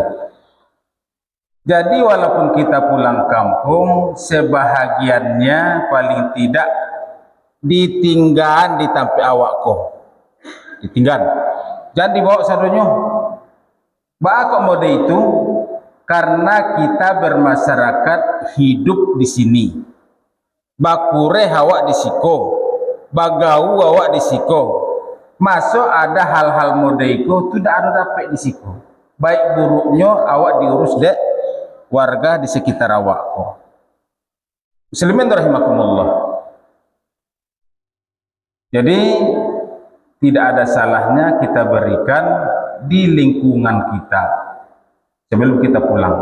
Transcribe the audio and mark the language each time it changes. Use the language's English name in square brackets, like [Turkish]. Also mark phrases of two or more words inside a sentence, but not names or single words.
[Indonesian] Jadi walaupun kita pulang kampung, sebahagiannya paling tidak ditinggal di [Minangkabau] tampi awak kok. [Indonesian] Ditinggal. Jangan dibawa sadonya. [Minangkabau] Kok mode itu? [Indonesian] Karena kita bermasyarakat hidup di sini. [Minangkabau] Bakure awak di siko. Bagau awak di siko. [Indonesian] Masuk ada hal-hal mode itu tidak ada dapat [Minangkabau] di siko. Baik buruknya awak diurus dek warga di sekitar awak. [Arabic] مسلمين رحمكم الله. [Indonesian] Jadi tidak ada salahnya kita berikan di lingkungan kita sebelum kita pulang.